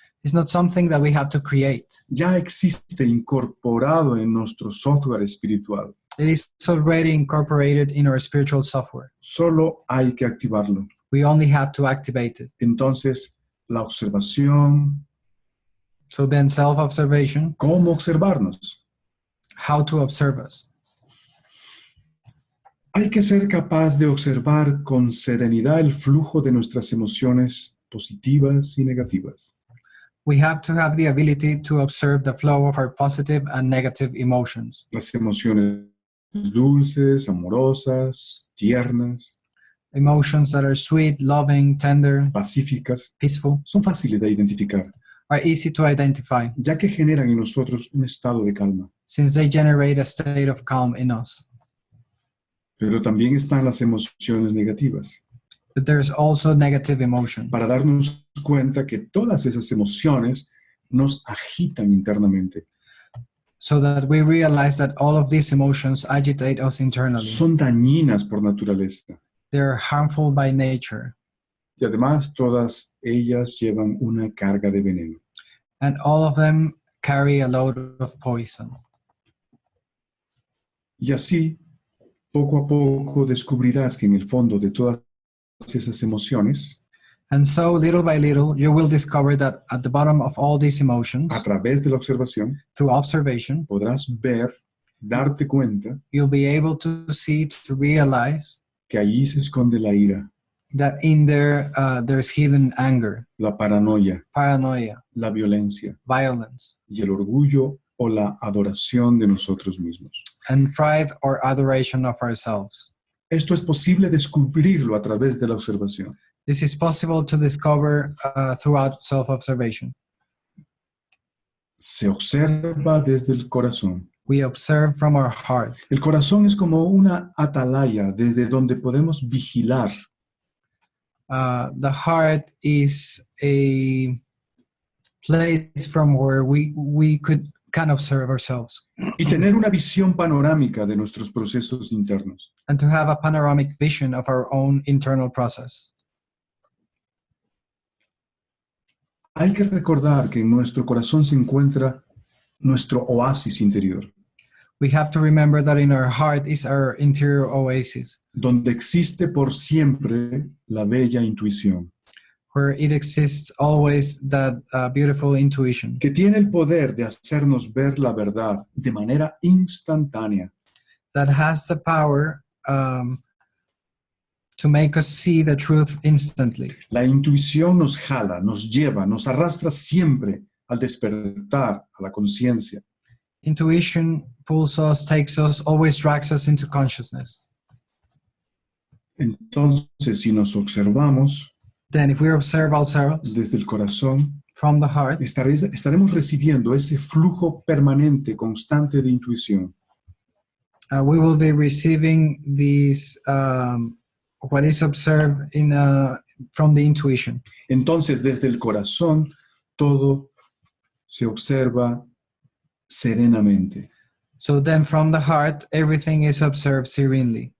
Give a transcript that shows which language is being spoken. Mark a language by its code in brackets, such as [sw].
[en] It's not something that we have to create. [es] Ya existe incorporado en nuestro software espiritual. [en] It is already incorporated in our spiritual software. [es] Solo hay que activarlo. [en] We only have to activate it. [es] Entonces, la observación, [en] So then self-observation, [es] ¿cómo observarnos? [en] how to observe us. [es] Hay que ser capaz de observar con serenidad el flujo de nuestras emociones positivas y negativas. [en] We have to have the ability to observe the flow of our positive and negative emotions. [es] Las emociones dulces, amorosas, tiernas, [en] Emotions that are sweet, loving, tender, [es] pacíficas, [en] peaceful, [es] son fáciles de identificar, [en] are easy to identify [es] ya que generan en nosotros un estado de calma. [en] since they generate a state of calm in us. [es] Pero también están las emociones negativas, [en] But there's also negative emotion. [es] para darnos cuenta que todas esas emociones nos agitan internamente. [en] So that we realize that all of these emotions agitate us internally. [es] Son dañinas por naturaleza. [en] They're harmful by nature. [es] Y además todas ellas llevan una carga de veneno. [en] And all of them carry a load of poison. [es] Y así, poco a poco descubrirás que en el fondo de todas esas emociones, [en] And so, little by little, you will discover that at the bottom of all these emotions, [es] a través de la observación, [en] through observation, [es] podrás ver, darte cuenta [en] you'll be able to see, to realize [es] que allí se esconde la ira, [en] that in there, there's hidden anger, [es] la paranoia, [en] paranoia, [es] la violencia [en] violence, [es] y el orgullo o la adoración de nosotros mismos. [en] and pride or adoration of ourselves. [es] Esto es posible descubrirlo a través de la observación. [en] This is possible to discover throughout self-observation. [es] Se observa desde el corazón. [en] We observe from our heart. [es] El corazón es como una atalaya desde donde podemos vigilar. [en] The heart is a place from where we can observe ourselves [es] Y tener una visión panorámica de nuestros procesos internos. [en] and to have a panoramic vision of our own internal process. [es] Hay que recordar que en nuestro corazón se encuentra nuestro oasis interior, [en] We have to remember that in our heart is our interior oasis, [es] donde existe por siempre la bella intuición, [en] where it exists always that beautiful intuition [es] que tiene el poder de hacernos ver la verdad de manera instantánea, [en] that has the power to make us see the truth instantly. [es] La intuición nos jala, nos lleva, nos arrastra siempre al despertar a la conciencia. [en] Intuition pulls us, takes us, always drags us into consciousness. [es] Entonces, si nos observamos [en] Then if we observe ourselves [es] desde el corazón, [en] from the heart, [es] estaremos recibiendo ese flujo permanente, constante de intuición. [en] we will be receiving these, what is observed from the intuition. [es] Entonces, desde el corazón, todo se observa serenamente, [en] So then from the heart, everything is observed serenely,